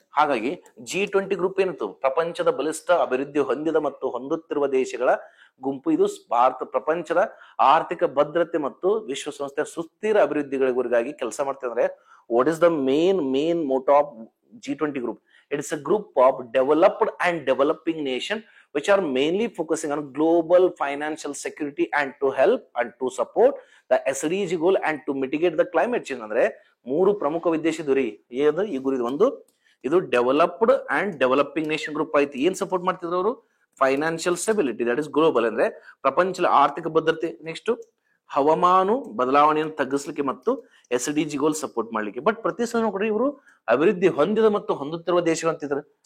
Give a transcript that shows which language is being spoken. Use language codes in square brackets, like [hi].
[kn] ಹಾಗಾಗಿ G20 group ಏನಿತ್ತು, ಪ್ರಪಂಚದ ಬಲಿಷ್ಠ ಅಭಿವೃದ್ಧಿ ಹೊಂದಿದ ಮತ್ತು ಹೊಂದುತ್ತಿರುವ ದೇಶಗಳ ಗುಂಪು. ಇದು ಪ್ರಪಂಚದ ಆರ್ಥಿಕ ಭದ್ರತೆ ಮತ್ತು ವಿಶ್ವಸಂಸ್ಥೆಯ ಸುಸ್ಥಿರ ಅಭಿವೃದ್ಧಿಗಳಿಗಾಗಿ ಕೆಲಸ ಮಾಡ್ತಾರೆ. [en] ಅಂದ್ರೆ what is the main motto of G20 group? It is a group of developed and developing nations which are mainly focusing on global financial security and to help and to support the SDG goal and to mitigate the climate change. [kn] ಅಂದ್ರೆ 3 ಪ್ರಮುಖ ಉದ್ದೇಶ ಇದು ರೀ. ಈ ಗುರಿ ಇದು developed and developing nation group ಆಯ್ತು. ಏನ್ ಸಪೋರ್ಟ್ ಮಾಡ್ತಿದ್ರು ಅವರು? Financial stability, that is global ಅಂದ್ರೆ ಪ್ರಪಂಚದ ಆರ್ಥಿಕ ಭದ್ರತೆ, ನೆಕ್ಸ್ಟ್ ಹವಾಮಾನ ಬದಲಾವಣೆಯನ್ನು ತಗ್ಗಿಸ್ಲಿಕ್ಕೆ ಮತ್ತು SDG ಗೋಲ್ ಸಪೋರ್ಟ್ ಮಾಡ್ಲಿಕ್ಕೆ. ಬಟ್ ಪ್ರತಿ ಸಲ ಕೂಡ ಇವರು ಅಭಿವೃದ್ಧಿ ಹೊಂದಿದ ಮತ್ತು ಹೊಂದುತ್ತಿರುವ ದೇಶಗಳು ಅಂತಿದ್ರು.